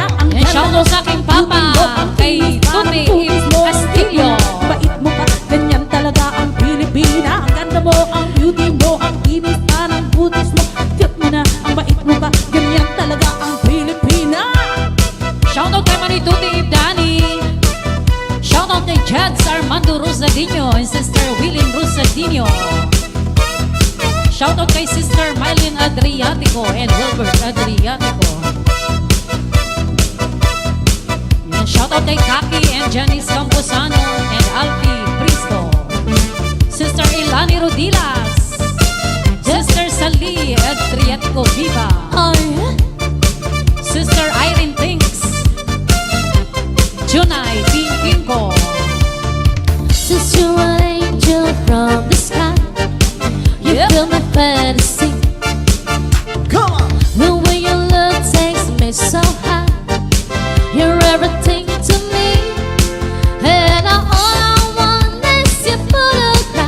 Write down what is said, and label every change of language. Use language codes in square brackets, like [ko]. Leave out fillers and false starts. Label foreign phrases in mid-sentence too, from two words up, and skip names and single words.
[tl] Ang [en] And shout out [tl] sa aking papa, kay Tuti Castillo. Bait mo pa, ganyan talaga ang Pilipina. Ang ganda mo, ang beauty mo, ang kinis parang butis mo. Cute mo na, ang bait mo pa, ganyan talaga ang Pilipina. [en] Shout out [tl] kay Manituti Ibdani. [en] Shout out [tl] kay Jads Armando Rosadinho and Sister Willin Rosadinho. [en] Shout out [tl] kay Sister Mylene Adriatico and Wilbert Adriatico. [en] And shout out [tl] kay Kaki and Janice Camposano and Alfie Prisco. Sister Ilani Rodilas. Sister Sally Adriatico Viva. Ay, Sister Irene Tinks. Junay Pinkinko. [en] since you're an angel from the sky, you Yep. fill my fantasy. Come on! The way you look takes me so high. You're everything to me, and all I want is your photograph.